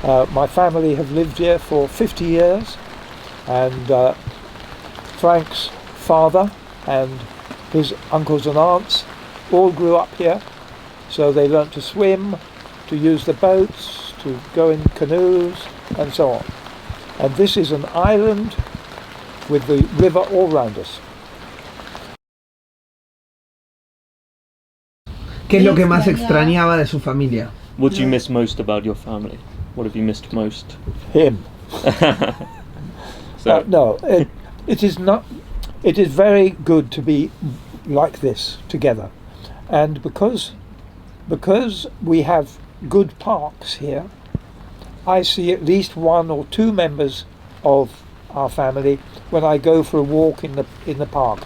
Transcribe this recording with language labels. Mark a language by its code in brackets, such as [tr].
[en] My family have lived here for 50 years, and Frank's father and his uncles and aunts all grew up here, so they learnt to swim, to use the boats, to go in canoes, and so on. And this is an island with the river all round us. [es] ¿Qué es lo que más extrañaba de su familia? [en] What do you miss most about your family? What have you missed most? Him. So No, it is not. It is very good to be like this together, and because we have good parks here, I see at least one or two members of our family when I go for a walk in the park.